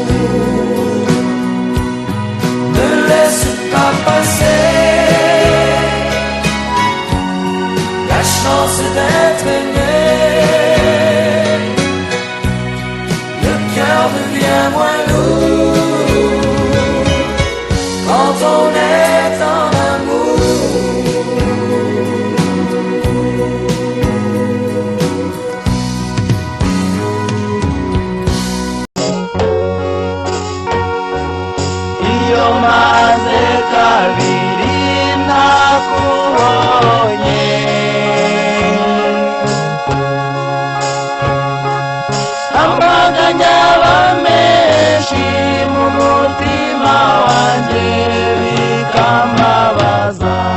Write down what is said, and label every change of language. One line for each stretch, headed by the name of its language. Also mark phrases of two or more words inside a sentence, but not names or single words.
French: Ne laisse pas passer la chance d'être aimé. Le cœur devient moins lourd quand on est en amour.
Kinyarwanda: Iyo maze kabiri nakubonye, amaganya aba menshi mu mutima wanjye bikambabaza.